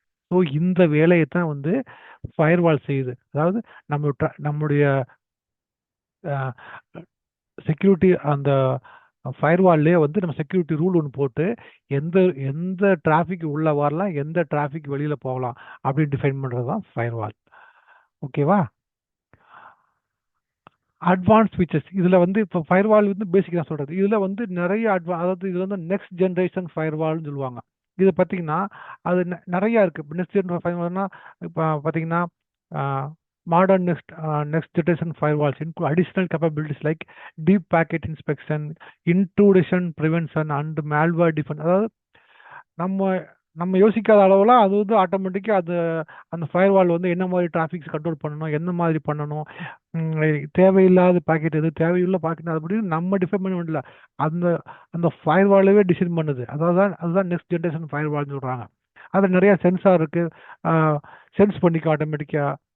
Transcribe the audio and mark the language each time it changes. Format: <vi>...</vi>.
<ta>So இந்த வேலையை தான் வந்து ஃபயர்வால் செய்யுது. அதாவது நம்முடைய செக்யூரிட்டி அந்த ஃபயர்வால்லே வந்து நம்ம செக்யூரிட்டி ரூல் ஒன்று போட்டு எந்த எந்த டிராஃபிக் உள்ளே வரலாம், எந்த டிராஃபிக் வெளியில் போகலாம் அப்படின்னு டிஃபைன் பண்ணுறது தான் ஃபயர்வால். ஓகேவா? அட்வான்ஸ் ஃபீச்சர்ஸ் இதில் வந்து இப்போ ஃபயர்வால் வந்து பேசிக் தான் சொல்கிறது. இதில் வந்து நிறைய அதாவது இது வந்து நெக்ஸ்ட் ஜென்ரேஷன் ஃபயர்வால்னு சொல்லுவாங்க. இதை பார்த்தீங்கன்னா அது நிறையா இருக்குது. இப்போ நெக்ஸ்ட் ஜென்ரேஷன் ஃபயர்வால்னா இப்போ பார்த்தீங்கன்னா</ta> <en>modern next generation firewalls include additional capabilities like deep packet inspection, intrusion prevention and malware defense.</en> <ta>அதாவது நம்ம நம்ம யோசிக்காத அளவுல அது வந்து ஆட்டோமேட்டிக்காக அந்த ஃபயர்வால் வந்து என்ன மாதிரி டிராஃபிக்ஸ் கண்ட்ரோல் பண்ணணும், என்ன மாதிரி பண்ணணும், தேவையில்லாத பாக்கெட் எது, தேவையுள்ள பாக்கெட் அப்படின்னு நம்ம டிஃபைன் பண்ண வேண்டியல, அந்த அந்த ஃபயர்வாலவே டிசைன் பண்ணுது. அதுதான் நெக்ஸ்ட் ஜென்ரேஷன் ஃபயர்வால்னு சொல்கிறாங்க. அது நிறையா சென்சார் இருக்குது, சென்ஸ் பண்ணிக்கும் ஆட்டோமேட்டிக்காக.</ta>